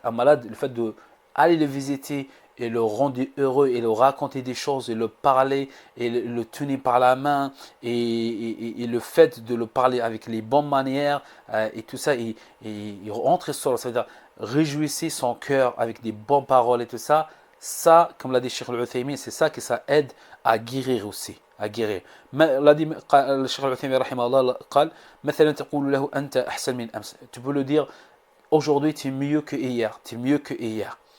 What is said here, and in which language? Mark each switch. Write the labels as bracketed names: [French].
[French] Un malade, le fait de aller le visiter et le rendre heureux et le raconter des choses et le parler et le tenir par la main et le fait de le parler avec les bonnes manières et tout ça, et rentrer sur, ça veut dire réjouissez son cœur avec des bonnes paroles et tout ça, ça, comme l'a dit Cheikh Al-Uthaymin, c'est ça que ça aide à guérir aussi. À guérir. l'a dit [Arabic] الشيخ العثيمين رحمه الله قال مثلا تقول له أنت أحسن من أمس. [French] Tu peux le dire aujourd'hui tu es mieux que hier, tu es mieux que hier.